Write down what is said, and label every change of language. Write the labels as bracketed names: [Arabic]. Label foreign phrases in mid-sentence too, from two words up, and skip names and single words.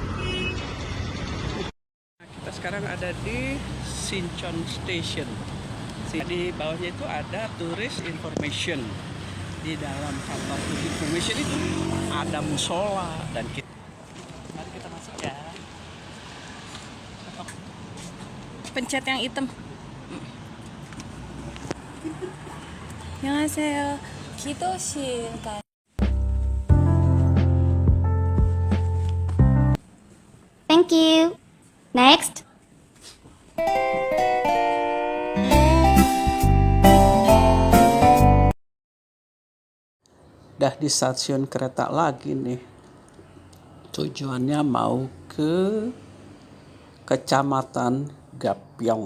[Indonesian] Kita sekarang ada di Sinchon Station. Di bawahnya itu ada [English] tourist information. [Indonesian] Di dalam kantor [English] tourist information [Indonesian] itu ada musola dan mari kita masuk ya. Pencet yang hitam. [Korean] 안녕하세요. 기도실 가. [English] Thank you. Next. [Indonesian] Dah di stasiun kereta lagi nih. Tujuannya mau ke Kecamatan Gapyeong.